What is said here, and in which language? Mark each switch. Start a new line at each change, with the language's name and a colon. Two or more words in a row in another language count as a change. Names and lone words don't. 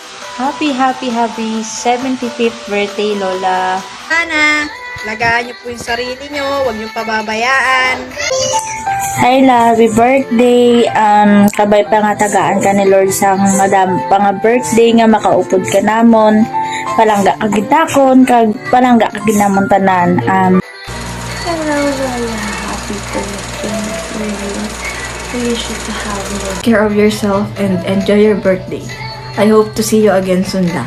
English: Happy 75th birthday, Lola.
Filipino: Sana, lagaan niyo po yung sarili niyo, huwag niyo pababayaan.
English: Hi, La. Happy birthday.
Hiligaynon: Kabay pa nga tagaan ka ni Lord sang madam pa nga birthday nga makaupod ka namon. Palangga ka gitakon, kag palangga ka ginamon tanan.
English: Hello, Lola. Happy birthday to you. We wish you to have more care of yourself and enjoy your birthday. I hope to see you again soon, La.